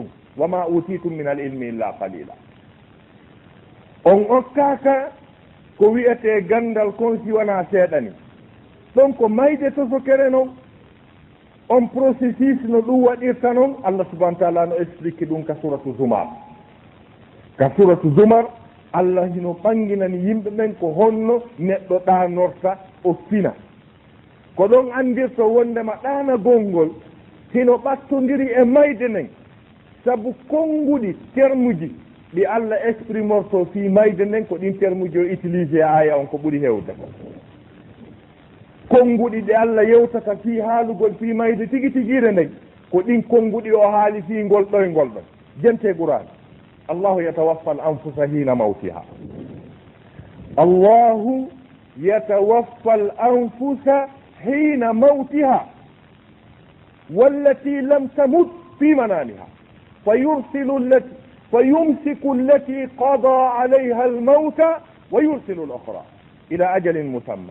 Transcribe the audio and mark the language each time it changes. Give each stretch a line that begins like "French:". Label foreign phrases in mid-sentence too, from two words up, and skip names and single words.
Arabic: وما أوتيتم من العلم إلا قليلا.
Fula: on okkaka ko wiyete gandal kon si wona seeɗani. ɗon ko mayde tosokere noon on processus no ɗum waɗirta noon
Arabic: الله سبحانه وتعالى
Fula: no explique ɗum ka suratu zumar. ka suratu zumar Allah hino ɓanginani yimɓe ɓen ko honno neɗɗo ɗanorta o fina. ko ɗon andirto wondema ɗanagol ngol hino ɓattodiri e mayde nden sabu konnguɗi termuji ɗi Allah exprimorto fi mayde nden ko ɗin termuji o utilisé aya on ko ɓuri hewde. konnguɗi ɗi Allah yewtata fi haalugol fi mayde tigi tigire nden ko ɗin konnguɗi o haali fi ngol ɗoyngol ɗon.
Arabic: jente qur'an الله يتوفى الأنفس حين موتها. الله يتوفى الأنفس حين موتها والتي لم تمت في منامها فيمسك التي قضى عليها الموت ويرسل الأخرى إلى أجل مسمى.